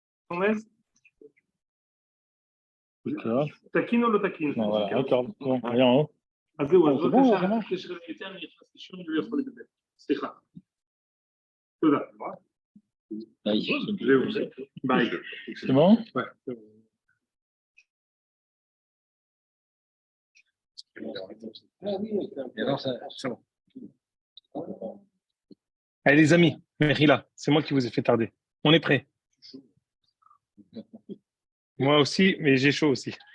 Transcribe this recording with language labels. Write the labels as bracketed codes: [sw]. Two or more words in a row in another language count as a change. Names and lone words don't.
[fr] On est D'accord. taquine ou le taquine? Non, voilà, d'accord. Bon, allez en haut. [he] אז זהו, אז זה bon, בבקשה, [fr] vraiment? [he] אחרי שראיתי, אני נכנס לשיעור ולא יכול לדבר. סליחה. תודה. זהו, ביי. [fr] C'est bon? Ouais. Allez les amis, Merila, c'est moi qui vous ai fait tarder. On est prêt. Moi aussi, mais j'ai chaud aussi.